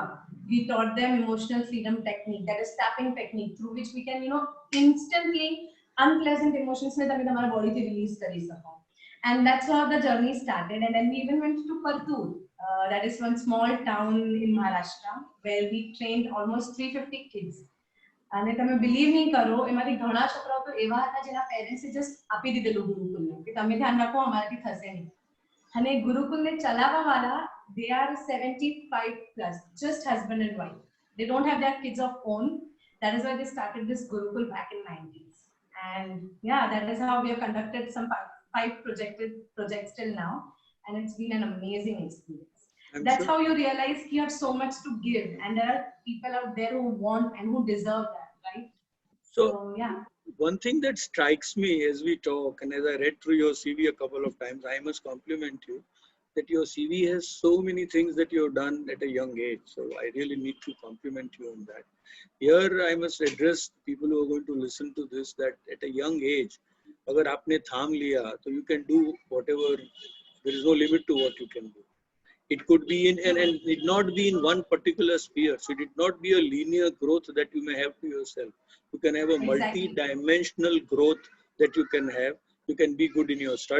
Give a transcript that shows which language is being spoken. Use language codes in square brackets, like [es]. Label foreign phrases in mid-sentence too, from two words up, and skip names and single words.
[en] We taught them emotional freedom technique, that is tapping technique, through which we can, instantly unpleasant emotions mein [gu] તમે તમારા બોડી થી રીલીઝ કરી શકો. [en] And that's how the journey started. And then we even went to Partur, that is one small town in Maharashtra, where we trained almost 350 kids. [gu] અને તમે બિલીવ નહીં કરો, એમાંથી ઘણા છોકરાઓ તો એવા હતા જેના પેરેન્ટ્સે જસ્ટ આપી દીધેલું ગુરુકુલને કે તમે ધ્યાન રાખો, અમારાથી થશે નહીં. અને ગુરુકુલને ચલાવવા વાળા, [en] they are 75 plus, just husband and wife. They don't have their kids of own. That is why they started this Gurukul back in 90s. And yeah, that is how we have conducted some 5 projects till now. And it's been an amazing experience. That's how you realize you have so much to give. And there are people out there who want and who deserve that, right? So yeah. One thing that strikes me as we talk, and as I read through your CV a couple of times, I must compliment you that your CV has so many things that you have done at a young age. So I really need to compliment you on that. Here I must address people who are going to listen to this, that at a young age, [hi] अगर आपने थाम लिया तो [en] you can do whatever. There is no limit to what you can do. It could be in and it not be in one particular sphere. So it not be a linear growth that you may have to yourself. You can have a Exactly. multi-dimensional growth that you can have. You can be good in your studies.